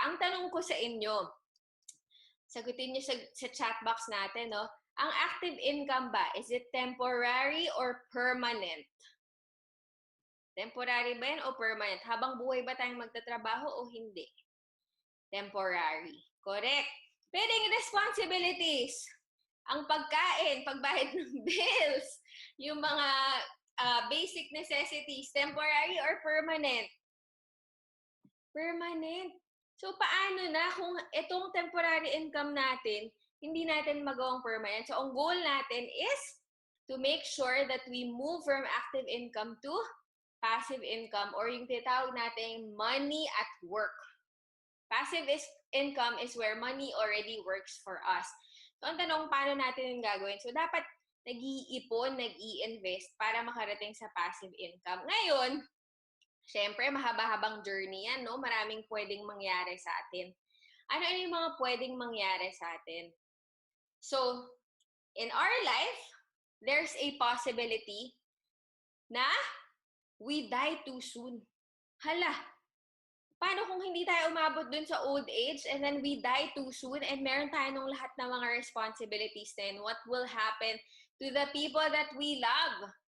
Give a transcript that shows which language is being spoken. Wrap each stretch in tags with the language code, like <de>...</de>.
<tl>Ang tanong ko sa inyo, sagutin nyo sa chat box natin, no?</tl> <en>Ang active income ba, is it temporary or permanent?</en> <tl>Temporary ba yan o permanent? Habang buhay ba tayong magtatrabaho o hindi?</tl> <en>Temporary. Correct.</en> <tl>Pwedeng responsibilities. Ang pagkain, pagbayad ng bills, yung mga basic necessities, temporary or permanent? Permanent. So, paano na kung itong temporary income natin, hindi natin magawang permanent?</tl> <en>So, ang goal natin is to make sure that we move from active income to passive income, or</en> <tl>yung tinatawag natin</tl> <en>money at work. Passive income is where money already works for us.</en> <tl>So, ang tanong, paano natin yung gagawin? So, dapat nag-iipon, nag-i-invest para makarating sa passive income. Ngayon, syempre, mahaba-habang journey yan, no? Maraming pwedeng mangyari sa atin. Ano yung mga pwedeng mangyari sa atin?</tl> <en>So, in our life, there's a possibility na we die too soon.</en> <tl>Hala, paano kung hindi tayo umabot dun sa</tl> <en>old age and then we die too soon and meron tayo nung lahat ng mga responsibilities then what will happen to the people that we love?</en>